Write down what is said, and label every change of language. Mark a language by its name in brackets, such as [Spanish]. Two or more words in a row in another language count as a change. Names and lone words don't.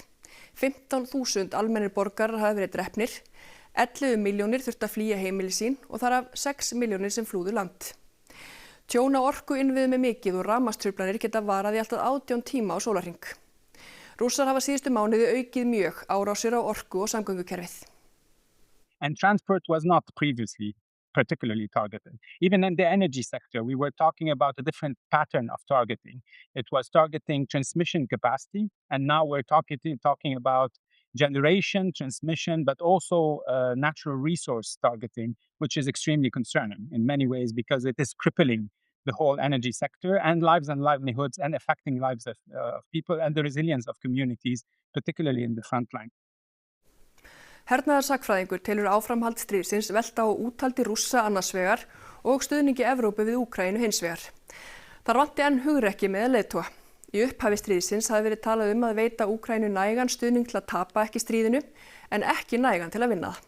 [Icelandic] 15.000 almennir borgarar hafa verið drepnir, 11 milljónir þurftu að flýja heimili sín og þar af 6 milljónir sem flúðu land. Tjón á orkuinnviðum mikið og rafmagnstruflanir geta varað í allt að 18 tíma á sólarhring. Rússar hafa síðustu mánuði aukið mjög árásir á orku- og samgöngukerfið. [English] And transport was not previously particularly targeted. Even in the energy sector, we were talking about a different pattern of targeting. It was targeting transmission capacity, and now we're talking about generation, transmission, but also natural resource targeting, which is extremely concerning in many ways because it is crippling the whole energy sector and lives and livelihoods and affecting lives of people and the resilience of communities, particularly in the front line. [Icelandic] Hernaðarsakfræðingur telur áframhald stríðsins velta á úthaldi Rússa annars vegar og stuðningi Evrópu við Úkraínu hins vegar. Þar vanti enn hugrekki með leiðtoga. Í upphafi stríðsins hafi verið talað að veita Úkraínu nægan stuðning til að tapa ekki stríðinu en ekki nægan til að vinna það.